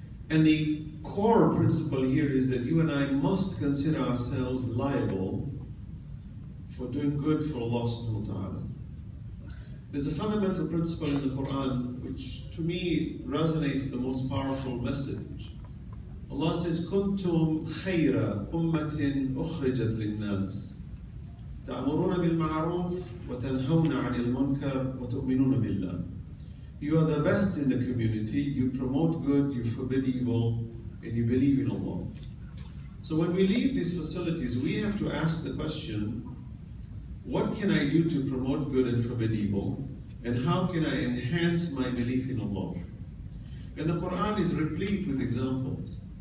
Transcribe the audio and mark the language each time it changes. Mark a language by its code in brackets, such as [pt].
[en] And the core principle here is that you and I must consider ourselves liable for doing good for Allah subhanahu wa ta'ala. There's a fundamental principle in the Quran which to me resonates the most powerful message. Allah says, [ar] كُنْتُمْ خَيْرَ أُمَّةٍ أُخْرِجَتْ لِلنَّاسِ تَأْمُرُونَ بِالْمَعْرُوفِ وَتَنْهَوْنَ عَنِ الْمُنْكَرِ وَتُؤْمِنُونَ بِاللَّهِ. [en] You are the best in the community, you promote good, you forbid evil, and you believe in Allah. So when we leave these facilities, we have to ask the question, what can I do to promote good and forbid evil? And how can I enhance my belief in Allah? And the Quran is replete with examples.